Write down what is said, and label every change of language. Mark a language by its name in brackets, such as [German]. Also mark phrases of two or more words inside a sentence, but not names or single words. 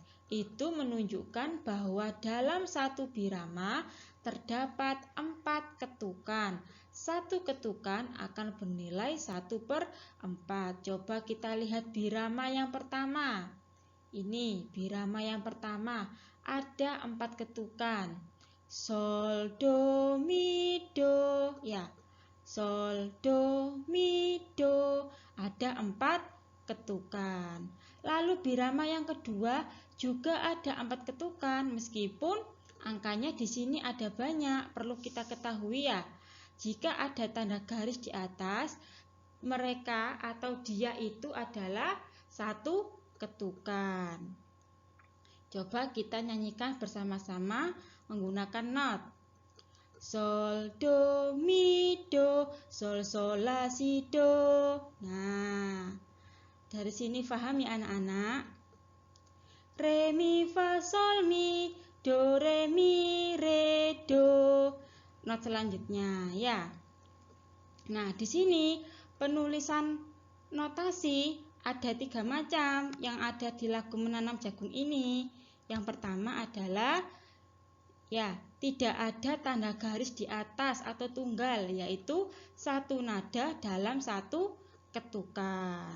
[Indonesian] Itu menunjukkan bahwa dalam satu birama terdapat 4 ketukan. Satu ketukan akan bernilai 1/4. Coba kita lihat birama yang pertama. Ini birama yang pertama, ada 4 ketukan. Sol, do, mi, do. Ya, sol, do, mi, do. Ada 4 ketukan. Lalu birama yang kedua juga ada 4 ketukan. Meskipun angkanya di sini ada banyak, perlu kita ketahui ya. Jika ada tanda garis di atas, mereka atau dia itu adalah 1 ketukan. Coba kita nyanyikan bersama-sama menggunakan not. Sol, do, mi, do, sol, sol, la, si, do. Nah, dari sini paham ya anak-anak? Re, mi, fa, sol, mi, do, re, mi, re, do. Not selanjutnya ya. Nah, di sini penulisan notasi ada 3 macam yang ada di lagu Menanam Jagung ini. Yang pertama adalah ya, tidak ada tanda garis di atas atau tunggal, yaitu satu nada dalam satu ketukan.